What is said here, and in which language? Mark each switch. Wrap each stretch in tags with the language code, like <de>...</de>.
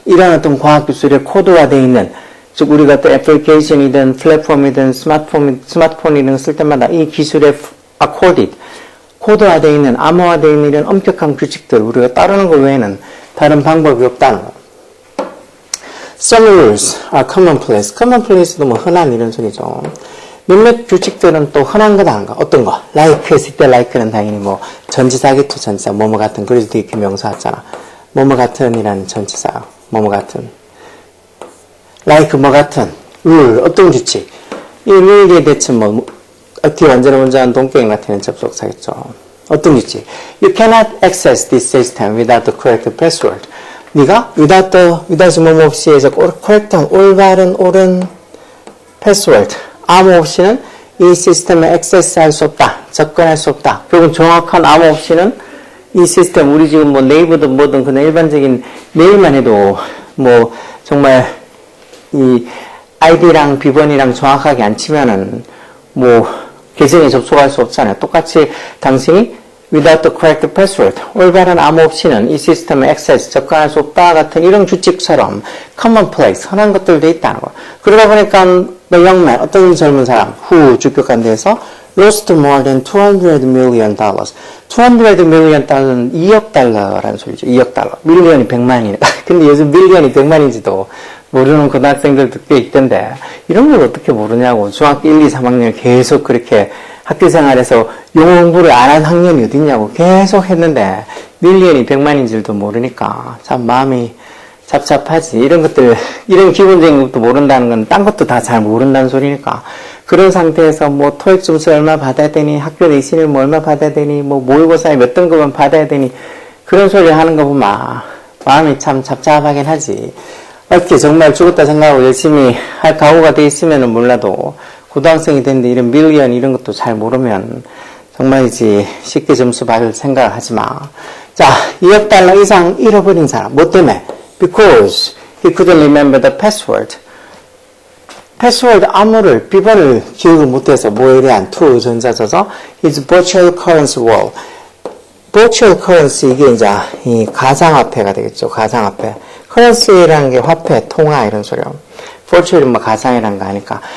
<ko>이런 어떤 과학기술에 코드화되어 있는, 즉, 우리가 또 애플리케이션이든, 플랫폼이든, 스마트폰이든 쓸 때마다 이 기술에 accorded, 코드화되어 있는, 암호화되어 있는 이런 엄격한 규칙들, 우리가 따르는 것 외에는 다른 방법이 없다는 거.</ko> <en>Some rules are commonplace.</en> <ko>commonplace도 뭐 흔한 이런 소리죠. 몇몇 규칙들은 또 흔한 거다 하는 거. 어떤 거? like 했을 때 like는 당연히 뭐 전치사겠죠. 전치사. 뭐뭐 같은. 그래서 뒤에 이렇게 명사 왔잖아. 뭐뭐 같은이라는 전치사요. 뭐뭐 같은. like 뭐 같은. rule. 어떤 규칙. 이 룰에 대체 뭐 뒤에 완전한 문장은 동격인 같은 접속사겠죠. 어떤 규칙?</ko> <en>You cannot access this system without the correct password.</en> <ko>네가 without 뭐뭐 없이 해서 correct한 올바른 옳은 패스워드 암호 없이는 이 시스템에 액세스할 수 없다. 접근할 수 없다. 결국 정확한 암호 없이는 이 시스템 우리 지금 뭐 네이버든 뭐든 그냥 일반적인 메일만 해도 뭐 정말 이 아이디랑 비번이랑 정확하게 안 치면은 뭐 계정에 접속할 수 없잖아요. 똑같이 당신이</ko> <en>without the correct password,</en> <ko>올바른 암호 없이는 이 시스템에 액세스, 접근할 수 없다 같은 이런 규칙처럼 commonplace, 흔한 것들도 있다는 거. 그러다 보니까</ko> <en>the young man,</en> <ko>어떤 젊은 사람, who 주격관대에서</ko> <en>lost more than $200 million.</en> <ko>$200 million 달러는 2억 달러라는 소리죠. 2억 달러. 밀리언이 100만이네. 근데 요즘 밀리언이 100만인지도 모르는 고등학생들도 꽤 있던데 이런 걸 어떻게 모르냐고. 중학교 1, 2, 3학년 계속 그렇게 학교 생활에서 영어 공부를 안 한 학년이 어딨냐고 계속 했는데 밀리언이 100만인 줄도 모르니까 참 마음이 잡잡하지. 이런 것들, 이런 기본적인 것도 모른다는 건 딴 것도 다 잘 모른다는 소리니까. 그런 상태에서 뭐 토익 점수 얼마 받아야 되니, 학교 내신을 뭐 얼마 받아야 되니, 뭐 모의고사에 몇 등급은 받아야 되니, 그런 소리 하는 거 보면 마음이 참 잡잡하긴 하지. 이렇게 정말 죽었다 생각하고 열심히 할 각오가 돼 있으면은 몰라도 고등학생이 됐는데 이런 밀리언 이런 것도 잘 모르면 정말이지 쉽게 점수 받을 생각을 하지 마. 자, 2억 달러 이상 잃어버린 사람. 뭐 때문에?</ko> <en>Because he couldn't remember the password.</en> <ko>패스워드 암호를, 비번을 기억을 못해서 뭐에 대한 to 전자져서</ko> <en>his virtual currency wall.</en> <ko>virtual currency 이게 이제 이 가상화폐가 되겠죠. 가상화폐. currency라는 게 화폐, 통화 이런 소리요. virtual이 뭐 가상이라는 거 아니까.</ko>